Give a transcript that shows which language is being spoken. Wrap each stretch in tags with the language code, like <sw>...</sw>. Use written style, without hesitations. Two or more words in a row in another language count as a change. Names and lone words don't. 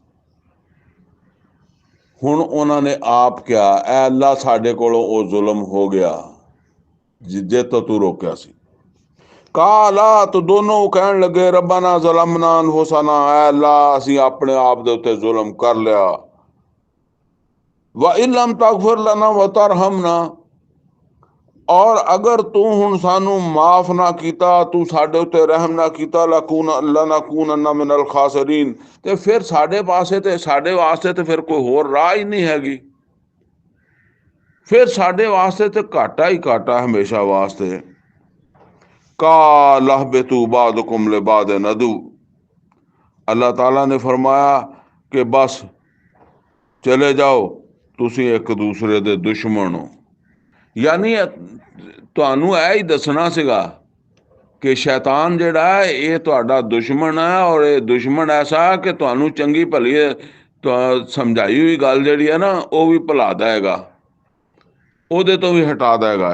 <pa>ਹੁਣ ਉਹਨਾਂ ਨੇ ਆਪ ਕਿਹਾ, ਐ ਅੱਲਾ ਸਾਡੇ ਕੋਲੋਂ ਉਹ ਜ਼ੁਲਮ ਹੋ ਗਿਆ ਜਿੱਦੇ ਤੋਂ ਤੂੰ ਰੋਕਿਆ ਸੀ। ਕਾਲਾ, ਤਾਂ ਦੋਨੋਂ ਕਹਿਣ ਲੱਗੇ</pa> <ar>ربنا ظلمنا أنفسنا,</ar> <pa>ਐ ਅੱਲਾ ਅਸੀਂ ਆਪਣੇ ਆਪ ਦੇ ਉੱਤੇ ਜ਼ੁਲਮ ਕਰ ਲਿਆ।</pa> <ar>وإن لم تغفر لنا وترحمنا,</ar> <pa>ਔਰ ਅਗਰ ਤੂੰ ਹੁਣ ਸਾਨੂੰ ਮਾਫ਼ ਨਾ ਕੀਤਾ, ਤੂੰ ਸਾਡੇ ਉੱਤੇ ਰਹਿਮ ਨਾ ਕੀਤਾ,</pa> <ar>لنكونن من الخاسرين,</ar> <pa>ਤੇ ਫਿਰ ਸਾਡੇ ਪਾਸੇ ਤੇ ਸਾਡੇ ਵਾਸਤੇ ਤੇ ਫਿਰ ਕੋਈ ਹੋਰ ਰਾਹ ਹੀ ਨਹੀਂ ਹੈਗੀ। ਫਿਰ ਸਾਡੇ ਵਾਸਤੇ ਤੇ ਘਾਟਾ ਹੀ ਘਾਟਾ ਹਮੇਸ਼ਾ ਵਾਸਤੇ।</pa> <ar>قال اهبطوا بعضكم لبعض عدو,</ar> <pa>ਅੱਲਾਹ ਤਾਲਾ ਨੇ ਫਰਮਾਇਆ ਕਿ ਬਸ ਚਲੇ ਜਾਓ, ਤੁਸੀਂ ਇੱਕ ਦੂਸਰੇ ਦੇ ਦੁਸ਼ਮਣ ਹੋ। ਯਾਨੀ ਤੁਹਾਨੂੰ ਇਹ ਹੀ ਦੱਸਣਾ ਸੀਗਾ ਕਿ ਸ਼ੈਤਾਨ ਜਿਹੜਾ ਹੈ ਇਹ ਤੁਹਾਡਾ ਦੁਸ਼ਮਣ ਹੈ, ਔਰ ਇਹ ਦੁਸ਼ਮਣ ਐਸਾ ਕਿ ਤੁਹਾਨੂੰ ਚੰਗੀ ਭਲੀ ਸਮਝਾਈ ਹੋਈ ਗੱਲ ਜਿਹੜੀ ਹੈ ਨਾ ਉਹ ਵੀ ਭੁਲਾ ਦੇਗਾ, ਉਹਦੇ ਤੋਂ ਵੀ ਹਟਾ ਦੇਗਾ।</pa>